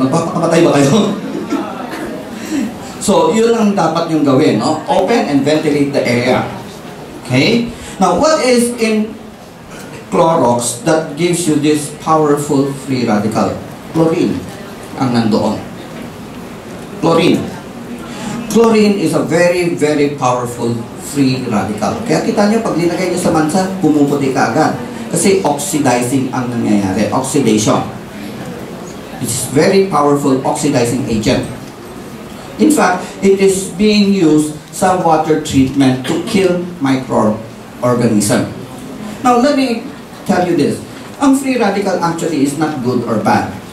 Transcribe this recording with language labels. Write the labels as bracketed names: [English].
[Filipino] Magpapakamatay ba kayo? So, yun ang dapat yung gawin, no? [English] Open and ventilate the area. Okay? Now, what is in Clorox that gives you this powerful free radical? [Filipino] Chlorine ang nandoon. Chlorine. [English] Chlorine is a very, very powerful free radical. [Filipino] Kaya kita nyo, pag linagay nyo sa mansa, pumuputi ka agad. Kasi oxidizing ang nangyayari. [English] Oxidation. It's very powerful oxidizing agent. In fact, it is being used sa water treatment to kill microorganisms. Now, let me tell you this. Ang free radical actually is not good or bad.